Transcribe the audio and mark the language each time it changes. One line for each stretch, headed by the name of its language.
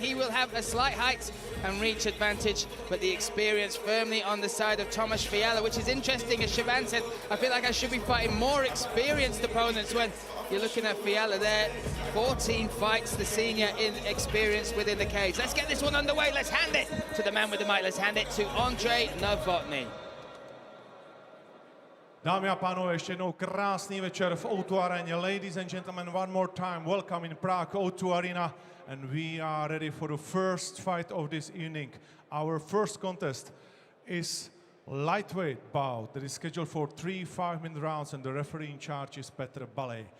English: He will have a slight height and reach advantage, but the experience firmly on the side of Tomáš Fiala, which is interesting. As Shaban said, I feel like I should be fighting more experienced opponents, when you're looking at Fiala there. 14 fights, the senior in experience within the cage. Let's get this one underway. Let's hand it to the man with the mic. Let's hand it to Ondřej Novotný.
Czech: Dámy a pánové, ještě jednou krásný večer v O2 aréně.
English: Ladies and gentlemen, one more time, welcome in Prague O2 Arena, and we are ready for the first fight of this evening. Our first contest is lightweight bout that is scheduled for 3 5-minute rounds, and the referee in charge is Petr Balej.